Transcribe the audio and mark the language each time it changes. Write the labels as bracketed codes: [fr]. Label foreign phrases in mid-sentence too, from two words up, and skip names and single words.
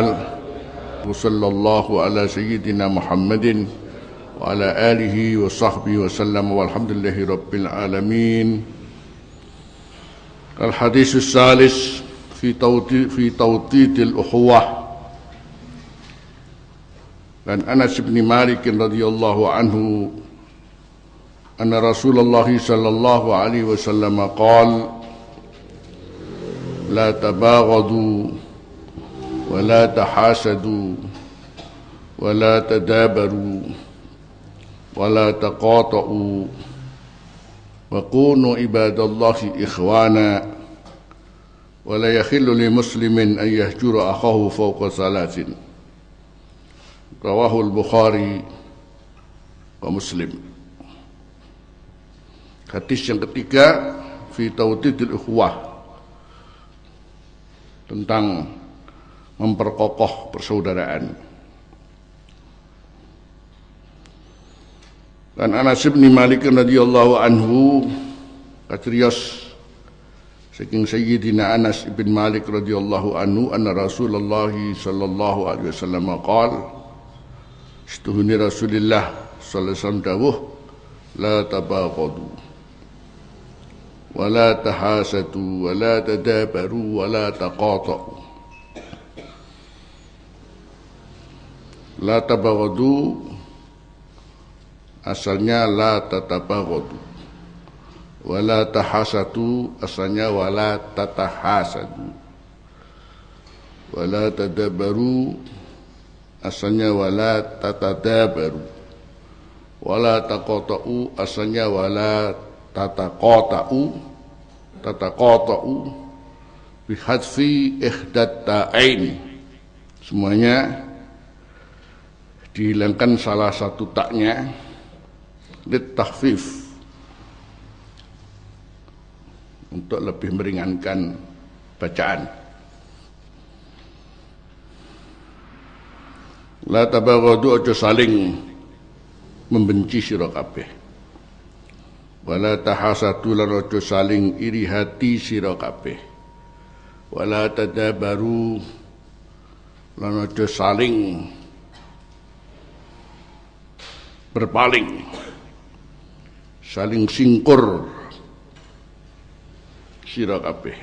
[ar] وصلى الله على سيدنا محمد وعلى آله وصحبه وسلم والحمد لله رب العالمين. الحديث الثالث في توطيد الأخوة. عن أنس بن مالك رضي الله عنه أن رسول الله صلى الله عليه وسلم قال لا تباغضوا ولا تحاسدوا ولا تدابروا ولا تقاطعوا وكونوا عباد الله إخوانا ولا يحل لمسلم أن يهجر أخاه فوق ثلاث. رواه البخاري ومسلم. [id] Hadis yang ketiga [ar] في توطيد الأخوة, [id] tentang memperkokoh persaudaraan. [ar] عن أنس بن مالك رضي الله عنه [jv] katrios saking [ar] سيدنا أنس بن مالك رضي الله عنه أن رسول الله صلى الله عليه وسلم قال Setuhuni رسول الله صلى الله عليه وسلم dawuh لا تباغضوا ولا تحاسدوا ولا تدابروا ولا تقاطعوا. لا تباغضوا asalnya لا تتباغضوا ولا تحاسدوا asalnya ولا تتحاسدوا, ولا تدابروا asalnya ولا تتدابروا ولا تقاطعوا asalnya ولا تتقاطعوا بحذف إحدى التاءين. [id] Semuanya dihilangkan salah satu taknya litahfif untuk lebih meringankan bacaan. [ar] لا تباغضوا [jv] aja saling membenci sira kabeh. [ar] ولا تحاسدوا [jv] lan aja saling iri hati sira kabeh. [ar] ولا تدابروا [jv] lan aja saling berpaling, saling singkur sira kabeh.